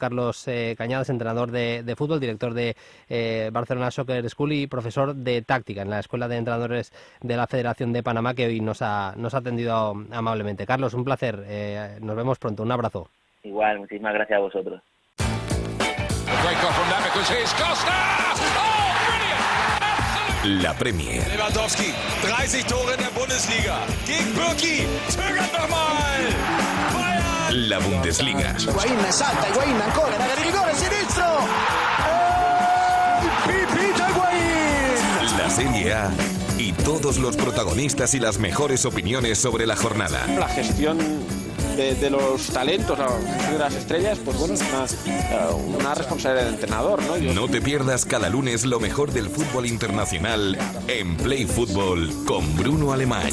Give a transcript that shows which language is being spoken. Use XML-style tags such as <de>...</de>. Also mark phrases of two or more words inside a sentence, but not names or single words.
<es>Carlos Cañadas, entrenador de fútbol, director de Barcelona Soccer School y profesor de táctica en la Escuela de Entrenadores de la Federación de Panamá, que hoy nos ha atendido amablemente. Carlos, un placer, nos vemos pronto, un abrazo. Igual, muchísimas gracias a vosotros. La Premier.</es> <de>Lewandowski, 30 Tore en der Bundesliga. Gegen Birki, zögert nochmal. Bayern.</de> <es>La Bundesliga.</es> <it>Higuaín salta, Higuaín ancora, da rigore sinistro. Pipita Higuaín.</it> <es>La Serie A y todos los protagonistas y las mejores opiniones sobre la jornada. La gestión de los talentos, de las estrellas, pues bueno, es una responsabilidad del entrenador, ¿no? No te pierdas cada lunes lo mejor del fútbol internacional en Play Fútbol con Bruno Alemany.</es>